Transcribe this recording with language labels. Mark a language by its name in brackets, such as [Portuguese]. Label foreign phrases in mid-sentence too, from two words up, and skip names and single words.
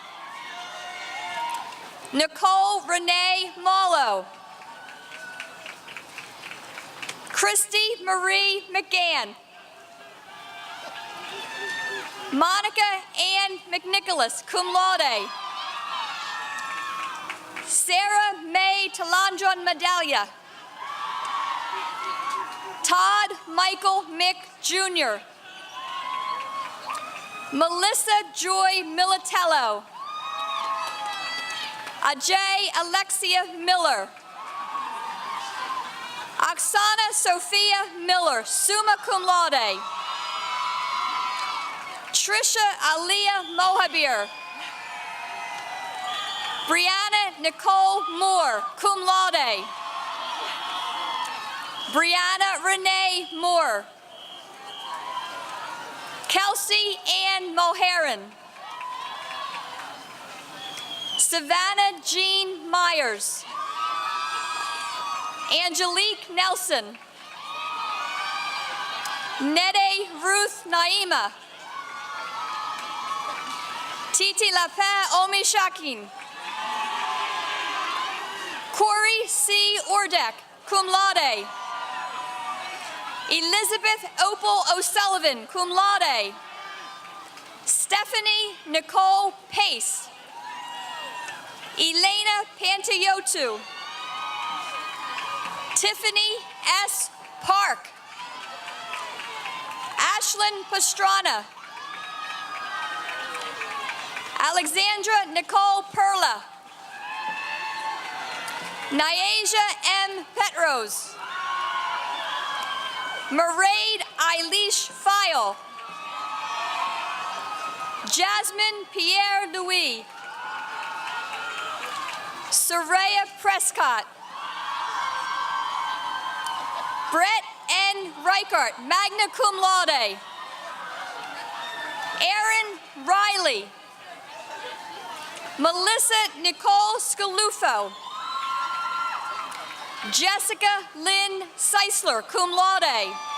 [English] Nicole Renee Mallow. Christy Marie McGann. Monica Ann McNicholas, [Latin] cum laude. [English] Sarah May Talandron Medallia. Todd Michael Mick Jr. Melissa Joy Militello. Ajay Alexia Miller. Oksana Sophia Miller, [Latin] summa cum laude. [English] Trisha Aliyah Mohabir. Brianna Nicole Moore, [Latin] cum laude. [English] Brianna Renee Moore. Kelsey Ann Moharan. Savannah Jean Myers. Angelique Nelson. Nede Ruth Naima. Titi Lapin Omi Shakin. Corey C. Ordek, [Latin] cum laude. [English] Elizabeth Opal O'Sullivan, [Latin] cum laude. [English] Stephanie Nicole Pace. Elena Pantayotu. Tiffany S. Park. Ashlyn Pastrana. Alexandra Nicole Perla. Nyasia M. Petros. Mairead Eilish File. Jasmine Pierre Louis. Soraya Prescott. Brett N. Reichart, [Latin] magna cum laude. [English] Aaron Riley. Melissa Nicole Scalufo. Jessica Lynn Seisler, [Latin] cum laude.